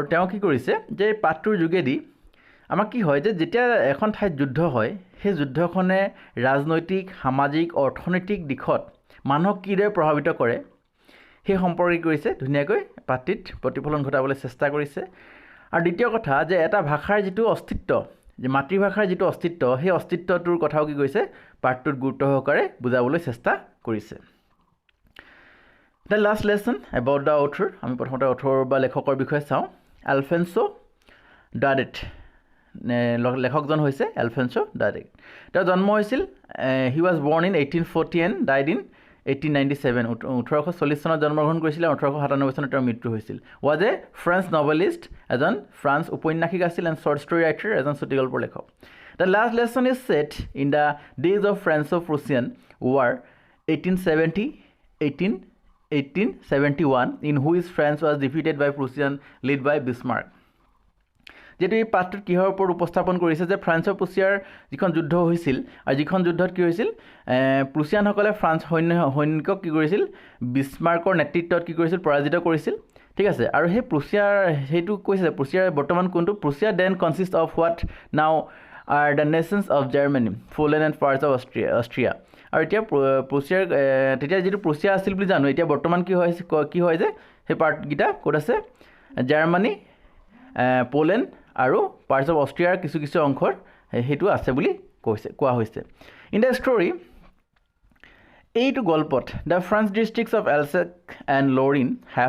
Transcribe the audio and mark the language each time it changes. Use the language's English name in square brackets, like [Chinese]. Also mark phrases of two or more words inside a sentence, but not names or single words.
[Assamese] তেওঁ কি কৰিছে যে পাঠটোৰ যোগেদি আমাক কি হয় যে যেতিয়া এখন ঠাইত যুদ্ধ হয় সেই যুদ্ধখনে ৰাজনৈতিক সামাজিক অৰ্থনৈতিক দিশত মানুহক কিদৰে প্ৰভাৱিত কৰে সেই সম্পৰ্কে কৰিছে ধুনীয়াকৈ পাঠটিত প্ৰতিফলন ঘটাবলৈ চেষ্টা কৰিছে আৰু দ্বিতীয় কথা যে এটা ভাষাৰ যেটো অস্তিত্ব যে মাতৃভাষাৰ যেটো অস্তিত্ব সেই অস্তিত্বটোৰ কথাও কি কৰিছে পাঠটোত গুৰুত্ব সহকাৰে বুজাবলৈ চেষ্টা কৰিছে [English] The last lesson about the author, [Assamese] আমি প্ৰথমতে author বা লেখকৰ বিষয়ে চাওঁ এলফেন্সো ডাডেট লেখকজন হৈছে এলফেন্সো ডাডেট তেওঁ জন্ম হৈছিল [English] he was born in 1840 and died in 1897 [Assamese] 1840 চনত জন্মগ্ৰহণ কৰিছিল 1897 চনত তেওঁৰ মৃত্যু হৈছিল [English] was a French novelist [Assamese] এজন ফ্ৰান্স উপন্যাসিক আছিল [English] and short story writer [Assamese] এজন চুটিগল্পৰ লেখক [English] The last lesson is set in the days of Franco-Prussian War 1871 in which France was defeated by Prussian led by Bismarck. [Assamese] যেটো এই পাঠটোত কিহৰ ওপৰত উপস্থাপন কৰিছে যে ফ্ৰান্স আৰু প্ৰুছিয়াৰ যিখন যুদ্ধ হৈছিল আৰু যিখন যুদ্ধত কি হৈছিল প্ৰুছিয়ানসকলে ফ্ৰান্স সৈনিকক কি কৰিছিল বিছমাৰ্কৰ নেতৃত্বত কি কৰিছিল পৰাজিত কৰিছিল ঠিক আছে আৰু সেই প্ৰুছিয়াৰ হেতু কৈছে প্ৰুছিয়াৰ বৰ্তমান কোনটো প্ৰুছিয়া [English] then consist of what now are the nations of Germany, Poland and parts of Austria. [Assamese] আৰু এতিয়া প্ৰুছিয়াৰ তেতিয়া যেটো প্ৰুছিয়া আছিল বুলি জানো এতিয়া বৰ্তমান কি হয় যে সেই পাৰ্টগিটা ক'ত আছে জাৰ্মানী পোলেণ্ড আৰু [English] parts of [Assamese] অষ্ট্ৰিয়াৰ কিছু অংশৰ হেতু আছে বুলি কোৱা হৈছে [English] in the story [Assamese] এইটো গল্পত [English] the France districts of Alsace and Lorraine have